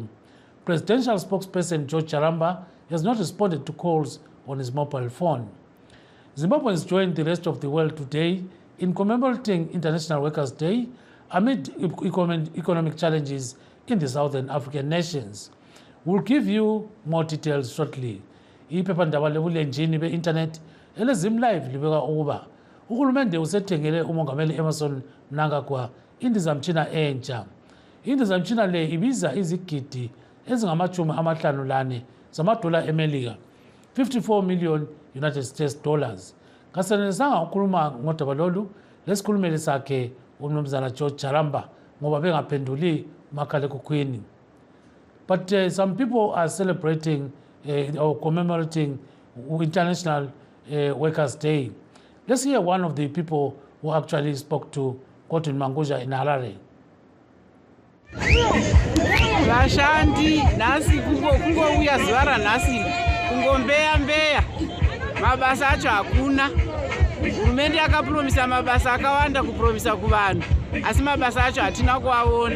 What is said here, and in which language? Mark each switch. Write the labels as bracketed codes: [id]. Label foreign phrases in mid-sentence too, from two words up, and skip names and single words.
[en] Presidential spokesperson George Charamba has not responded to calls on his mobile phone. Zimbabweans joined the rest of the world today in commemorating International Workers' Day amid economic challenges in the Southern African nations. We'll give you more details shortly. [nd] Iphephandaba lebulenjini be-internet eleZimLive libeka ukuba uhulumende usethengele umongameli Emmerson Mnangagwa indizamtshina entsha. Indizamtshina le ibiza izigidi ezingama-54 zamadola eMelika, [en] 54 million United States dollars. [nd] Kasenelisanga ukukhuluma ngodaba lolu, lesikhulumeli sakhe umnumzana George Charamba ngoba bengaphenduli umakhalekhukhwini. [en] But some people are celebrating or commemorating International Workers' Day. Let's hear one of the people who actually spoke to Cotton Manguja in Harare. [sn] Vashandi nasi kungouya zuva ranhasi kungombeya mabasa acho hakuna. Hurumende yakapromisa mabasa akawanda kupromisa kuvanhu, asi mabasa acho hatina kuaona.